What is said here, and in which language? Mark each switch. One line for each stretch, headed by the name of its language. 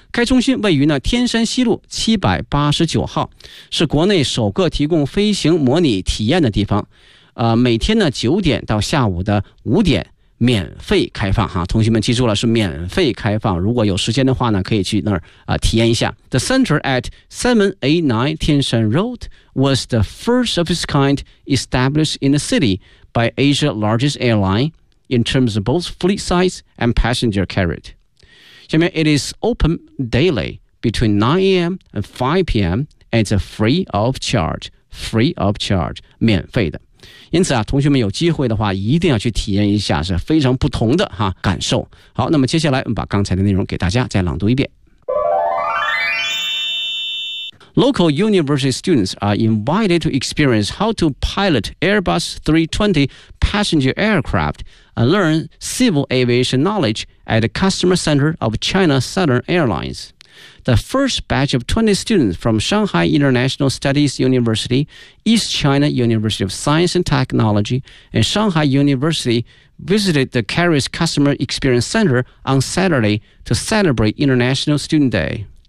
Chinese: 该中心位于呢天山西路789号，是国内首个提供飞行模拟体验的地方。每天呢9点到下午5点免费开放哈，同学们记住了，是免费开放。如果有时间的话呢，可以去那儿体验一下。
English: The center at 789 Tianshan Road was the first of its kind established in the city by Asia's largest airline. In terms of both fleet size and passenger carriage. 下面 it is open daily between 9 a.m. and 5 p.m. and it's free of charge, free of charge,
Chinese: 免费的。因此啊，同学们有机会的话一定要去体验一下，是非常不同的哈感受。好，那么接下来我们把刚才的内容给大家再朗读一遍。
English: Local university students are invited to experience how to pilot Airbus 320 passenger aircraft and learn civil aviation knowledge at the customer center of China Southern Airlines. The first batch of 20 students from Shanghai International Studies University, East China University of Science and Technology, and Shanghai University visited the Carrier's Customer Experience Center on Saturday to celebrate International Student Day.